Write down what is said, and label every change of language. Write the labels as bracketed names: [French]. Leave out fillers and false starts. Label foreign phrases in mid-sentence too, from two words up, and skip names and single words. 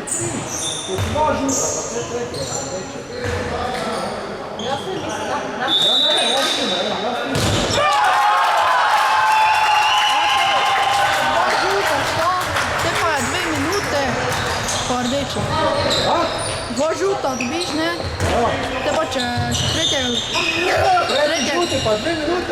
[Croatian] Dva žuta, [Slovenian] pa sve tretje, reče. Ja ne, [Croatian] Dva žuta, šta? [Slovenian] Te pa je 2 minute, pa rdeča. [Croatian] Dva žuta dobiš, [Slovenian] ne? Te pa če tretjega... Tretji žuti, pa 2 minute.